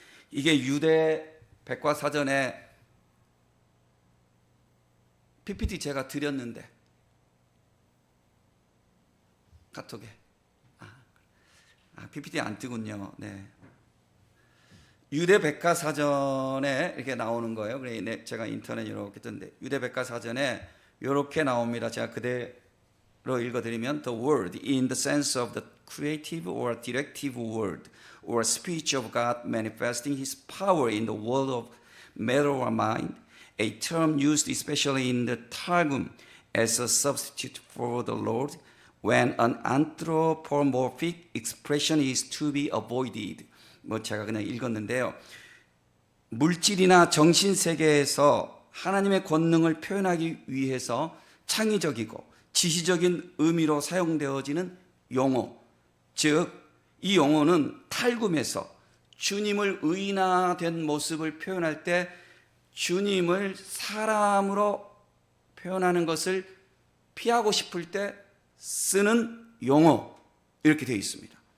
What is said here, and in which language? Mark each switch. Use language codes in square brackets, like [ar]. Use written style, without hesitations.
[ko] 이게 유대 백과사전에 PPT 제가 드렸는데 카톡에 PPT 안 뜨군요. 네. 유대 백과사전에 이렇게 나오는 거예요. 그래 제가 인터넷에 이렇게 뜬데 유대 백과사전에 이렇게 나옵니다. 제가 그대로 읽어드리면 [en] the word in the sense of the creative or directive word or speech of God manifesting His power in the world of matter or mind, a term used especially in the Targum as a substitute for the Lord when an anthropomorphic expression is to be avoided. [ko] 뭐 제가 그냥 읽었는데요. 물질이나 정신 세계에서 하나님의 권능을 표현하기 위해서 창의적이고 지시적인 의미로 사용되어지는 용어, 즉 이 용어는 탈굼에서 주님을 의인화된 모습을 표현할 때 주님을 사람으로 표현하는 것을 피하고 싶을 때 쓰는 용어 이렇게 되어 있습니다.